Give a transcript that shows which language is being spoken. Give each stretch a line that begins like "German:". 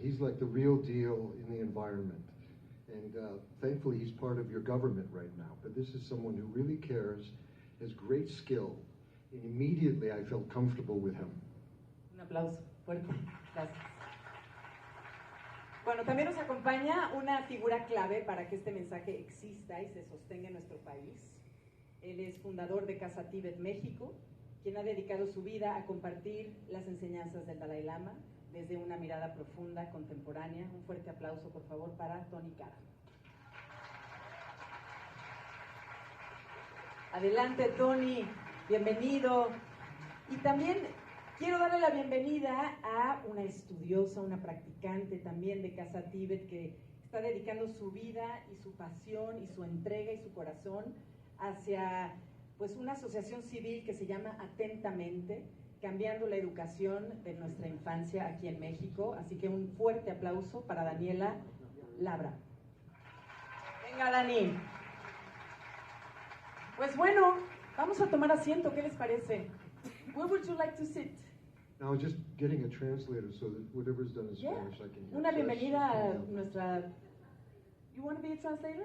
English: He's like the real deal in the environment. And thankfully, he's part of your government right now. But this is someone who really cares, has great skill. And immediately, I felt comfortable with him.
Spanish: Un aplauso fuerte. Gracias. Bueno, también nos acompaña una figura clave para que este mensaje exista y se sostenga en nuestro país. Él es fundador de Casa Tíbet México, quien ha dedicado su vida a compartir las enseñanzas del Dalai Lama desde una mirada profunda, contemporánea. Un fuerte aplauso, por favor, para Tony Cara. Adelante, Tony, bienvenido. Y también quiero darle la bienvenida a una estudiosa, una practicante también de Casa Tíbet que está dedicando su vida y su pasión y su entrega y su corazón hacia una asociación civil que se llama Atentamente, cambiando la educación de nuestra infancia aquí en México. Así que un fuerte aplauso para Daniela Labra. Venga, Dani. Pues bueno, vamos a tomar asiento, ¿qué les parece?
English: Where would you like to sit? Now, just getting a translator so that whatever's done in Spanish, I can hear.
Spanish: Una bienvenida a nuestra...
English: You want to be a translator?